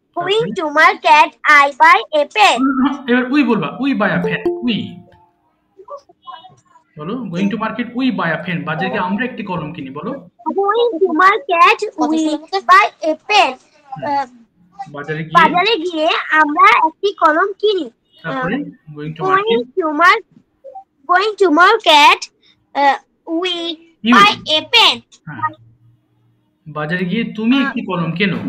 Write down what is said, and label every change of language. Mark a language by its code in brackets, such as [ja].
[en] Going to market, I buy a pen. এবার we বলবা, we buy a pen, we বলো going to market we buy a pen, [bn] বাজারে গিয়ে আমরা একটি কলম কিনি। বলো [en] Going to market, we buy a pen. [bn] বাজারে গিয়ে, বাজারে গিয়ে আমরা একটি কলম কিনি। তারপরে [en] Going to Going market to going to market, we You. buy a pen. [bn] হ্যাঁ, বাজারে গিয়ে তুমি একটি কলম কেনো।